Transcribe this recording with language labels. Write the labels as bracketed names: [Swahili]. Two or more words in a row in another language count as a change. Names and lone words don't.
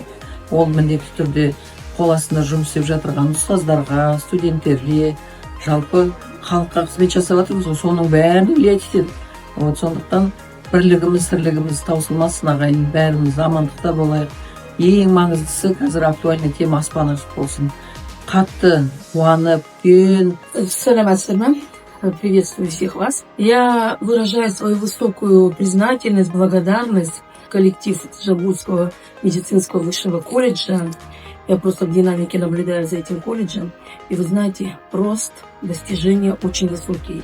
[Kazakh] Ол міндетті түрде қол астында жұмыс істеп жатырған ұстаздарға, студенттерге, жалпы халыққа қызмет жасап жатырмыз, соның бәрін ілет етеді. Сондықтан бірлігіміз, тірлігіміз таусылмасын ағайын, бәріміз амандықта болайық. Ең маңыздысы қазір [Russian] актуальный тема [Kazakh] аспан ашық болсын. Қатты қуанып, Саламатсыздар. [Russian] Приветствую всех вас. Я выражаю свою высокую признательность, благодарность коллективу Жамбылского медицинского высшего колледжа. Я просто в динамике наблюдаю за этим колледжем. И вы знаете, рост, достижения очень высокие.